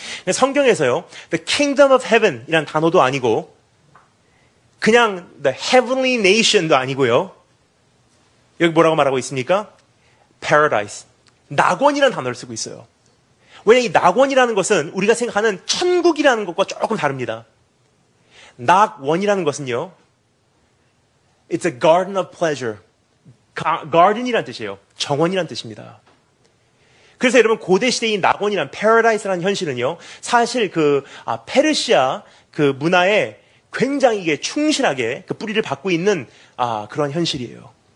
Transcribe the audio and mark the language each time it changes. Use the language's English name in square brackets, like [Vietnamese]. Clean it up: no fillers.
[Korean] 성경에서요, The Kingdom of Heaven 이란 단어도 아니고, 그냥 The Heavenly Nation도 아니고요, 여기 뭐라고 말하고 있습니까? [English] Paradise. [Korean] 낙원이라는 단어를 쓰고 있어요. 왜냐하면 이 낙원이라는 것은 우리가 생각하는 천국이라는 것과 조금 다릅니다. 낙원이라는 것은요, [English] It's a garden of pleasure. [Korean] garden이란 뜻이에요. 정원이란 뜻입니다. 그래서 여러분, 고대 시대의 낙원이란 paradise라는 현실은요, 사실 페르시아 문화에 굉장히 이게 충실하게 뿌리를 받고 있는 그런 현실이에요.